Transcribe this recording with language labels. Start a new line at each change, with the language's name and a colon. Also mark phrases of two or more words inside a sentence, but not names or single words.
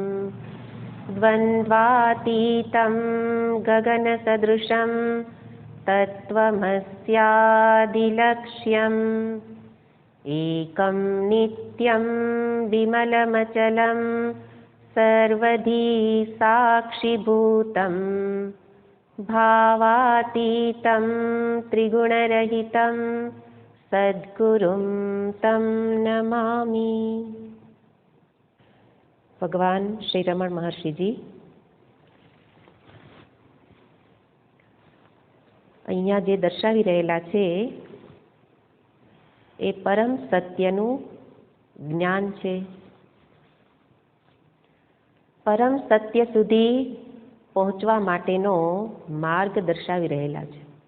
Sanskrit: द्वन्द्वातीतं गगनसदृशं तत्त्वमस्यादिलक्ष्यम् एकं नित्यं विमलमचलं सर्वधी साक्षिभूतं भावातीतं त्रिगुणरहितं सद्गुरुं तं नमामि।
Gujarati: भगवान श्री रमण महर्षि जी અહીંયા જે દર્શાવી રહેલા છે એ પરમ સત્યનું જ્ઞાન છે. પરમ સત્ય સુધી પહોંચવા માટેનો માર્ગ દર્શાવી રહેલા છે.